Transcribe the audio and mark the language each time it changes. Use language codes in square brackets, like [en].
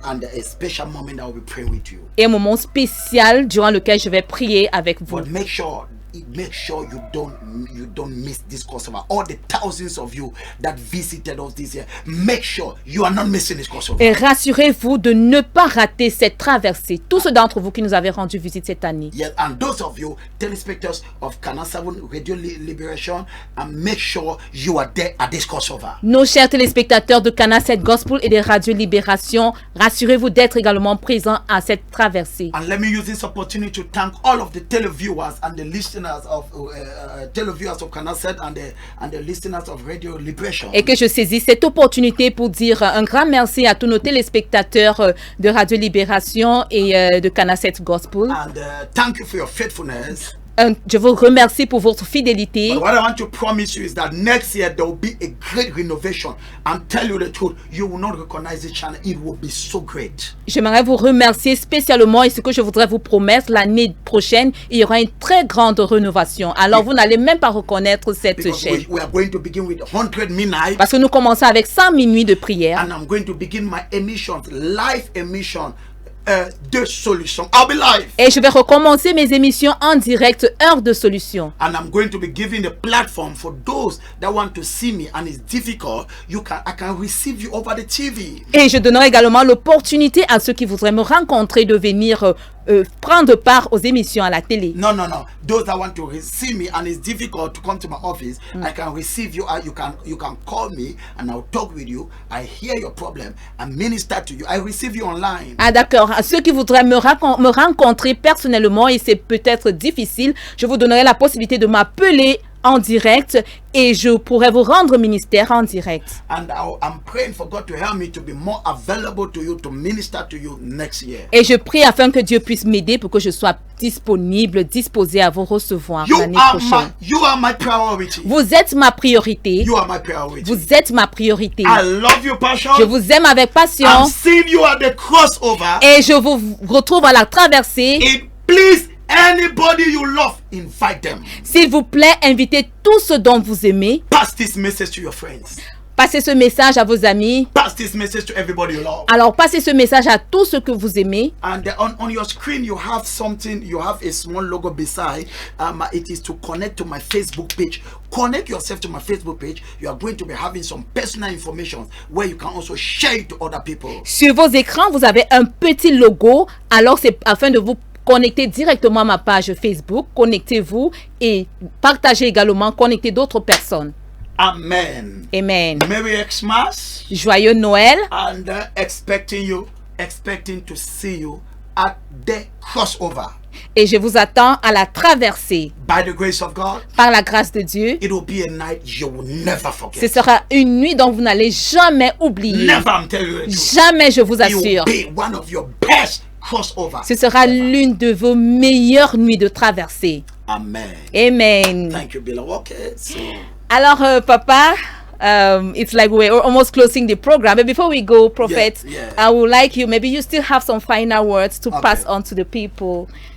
[en] And a special moment I will be praying with you. [fr] Et un moment spécial durant lequel je vais prier avec vous. [en] But make sure you don't miss this crossover. All the thousands of you that visited us this year, make sure you are not missing this crossover. [fr] Et rassurez-vous de ne pas rater cette traversée. Tous ceux d'entre vous qui nous avez rendu visite cette année. [en] Yes, and those of you telespectators of Canal 7 Radio Liberation, and make sure you are there at this crossover. [fr] Nos chers téléspectateurs de Canal 7 Gospel et de Radio Libération, rassurez-vous d'être également présents à cette traversée. [en] And let me use this opportunity to thank all of the televiewers and the listeners of televiewers of Canal 7 and the listeners of Radio Liberation. [fr] Et que je saisis cette opportunité pour dire un grand merci à tous nos téléspectateurs de Radio Libération et de Canal 7 Gospel. [en] And thank you for your faithfulness. [fr] Je vous remercie pour votre fidélité. [en] But what I want to promise you is that next year there will be a great renovation. And tell you the truth, you will not recognize the channel. It will be so great. [fr] J'aimerais vous remercier spécialement et ce que je voudrais vous promettre l'année prochaine, il y aura une très grande rénovation. Alors vous n'allez même pas reconnaître cette chaîne. [en] We are going to begin with 100 midnight. [fr] Parce que nous commençons avec 100 minuits de prière. [en] And I'm going to begin my emissions, live emission. [fr] De solutions. [en] I'll be live. [fr] Et je vais recommencer mes émissions en direct, heure de solution. [en] And I'm going to be giving a platform for those that want to see me and it's difficult. I can receive you over the TV. [fr] Et je donnerai également l'opportunité à ceux qui voudraient me rencontrer de venir prendre part aux émissions à la télé. [en] No. Those that want to receive me and it's difficult to come to my office, I can receive you. You can call me and I'll talk with you. I hear your problem and minister to you. I receive you online. [fr] Ah d'accord. À ceux qui voudraient me rencontrer personnellement et c'est peut-être difficile, je vous donnerai la possibilité de m'appeler en direct et je pourrai vous rendre ministère en direct. [en] And I'm praying for God to help me to be more available to you, to minister to you next year. [fr] Et je prie afin que Dieu puisse m'aider pour que je sois disponible, disposé à vous recevoir l'année prochaine. [en] You are my priority. [fr] Vous êtes ma priorité. [en] You are my priority. [fr] Vous êtes ma priorité. [en] I love you, passion. [fr] Je vous aime avec passion. [en] I'm seeing you at the crossover. [fr] Et je vous retrouve à la traversée. [en] Et please, anybody you love, invite them. [fr] S'il vous plaît, invitez tous ceux dont vous aimez. [en] Pass this message to your friends. [fr] Passez ce message à vos amis. [en] Pass this message to everybody you love. [fr] Alors, passez ce message à tous ceux que vous aimez. [en] And on your screen, you have something, you have a small logo beside. It is to connect to my Facebook page. Connect yourself to my Facebook page. You are going to be having some personal information where you can also share it to other people. [fr] Sur vos écrans, vous avez un petit logo. Alors, c'est afin de vous connecter directement à ma page Facebook. Connectez-vous et partagez également, connectez d'autres personnes. Amen. Amen. [en] Merry Xmas. [fr] Joyeux Noël. [en] And expecting to see you at the crossover. [fr] Et je vous attends à la traversée. [en] By the grace of God, [fr] par la grâce de Dieu. [en] It will be a night you will never forget. [fr] Ce sera une nuit dont vous n'allez jamais oublier. [en] Never, I'm telling you. [fr] Jamais, je vous assure. [en] It will be one of your best crossover. [fr] Ce sera l'une de vos meilleures nuits de traversée. Amen. Amen. [en] Thank you, Bill. Okay, so. Alors, Papa, it's like we're almost closing the program. But before we go, Prophet, I would like you, maybe you still have some final words to pass on to the people.